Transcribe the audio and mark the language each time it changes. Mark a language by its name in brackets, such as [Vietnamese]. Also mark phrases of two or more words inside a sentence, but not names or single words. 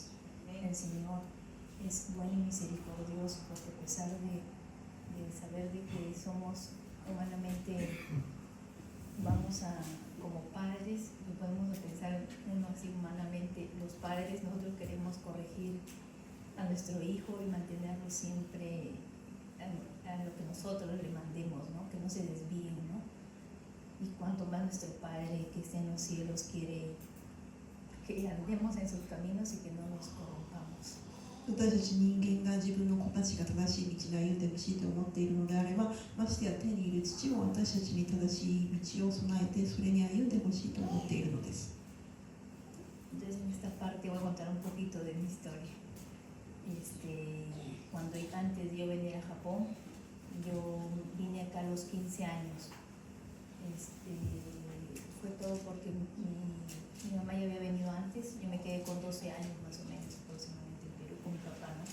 [Spanish] El Señor es bueno y misericordioso, porque a pesar de saber de que somos humanamente, como padres, no podemos pensar uno así humanamente, los padres, nosotros queremos corregir a nuestro hijo y mantenerlo siempre a lo que nosotros le mandemos, ¿no? Que no se desvíen, ¿no? Y cuanto más nuestro Padre que está en los cielos quiere que andemos en sus caminos y que no nos corrompamos. [Japanese] 私たち人間が自分の子たちが正しい道で歩んでほしいと思っているのであれば、ましてや天にいる父も私たちに正しい道を備えてそれに歩んでほしいと思っているのです。 [Spanish] Entonces en esta parte voy a contar un poquito de mi historia. Cuando antes de yo venir a Japón, yo vine acá a los 15 años. Fue todo porque mi mamá ya había venido antes, yo me quedé con 12 años más o menos aproximadamente en Perú con mi papá, ¿no?